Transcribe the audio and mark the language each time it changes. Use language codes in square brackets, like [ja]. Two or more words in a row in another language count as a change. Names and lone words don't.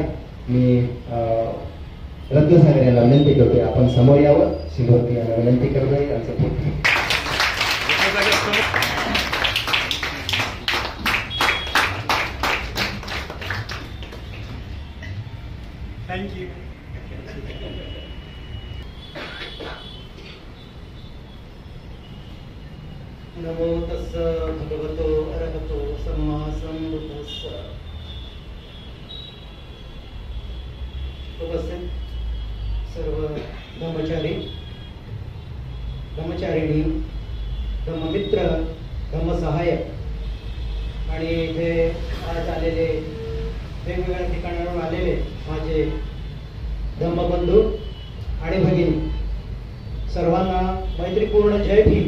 [mr] मी रत्नसागर यांना विनंती करतोय आपण समोर यावं. शिलवती यांना विनंती करतोय यांचं थँक्यू. [pi] नमो तस्स भगवतो अरहतो सम्मा सम्बुद्धस्स. [mr] उपस्थित सर्व धम्मचारी, धम्मचारिणी, धम्ममित्र, धम्मसहायक आणि इथे आज आलेले वेगवेगळ्या ठिकाणावरून आलेले माझे धम्मबंधू आणि भगिनी सर्वांना मैत्रीपूर्ण जय भीम.